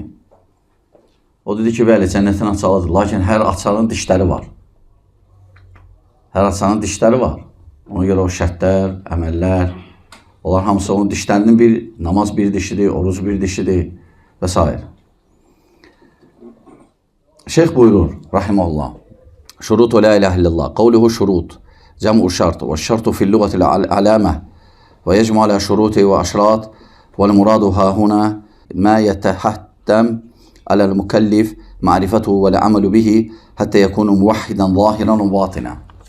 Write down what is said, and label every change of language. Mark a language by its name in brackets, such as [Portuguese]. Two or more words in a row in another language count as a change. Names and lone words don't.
[Azerbaijani] O dedi ki, bəli, cənnətin açarıdır, lakin hər açarın dişləri var. Hər açarın dişləri var. Ona görə o şərtlər, əməllər, onlar hamısı onun dişlərinin bir, namaz bir dişidir, oruc bir dişidir və s. Şeyx buyurur, rahiməhullah. [Arabic] شروط لا إله إلا الله قوله شروط جمع شرط والشرط في اللغة العلامة ويجمع على شروط وأشراط والمراد ها هنا ما يتحتم على المكلف معرفته والعمل به حتى يكون موحدا ظاهرا وباطنا.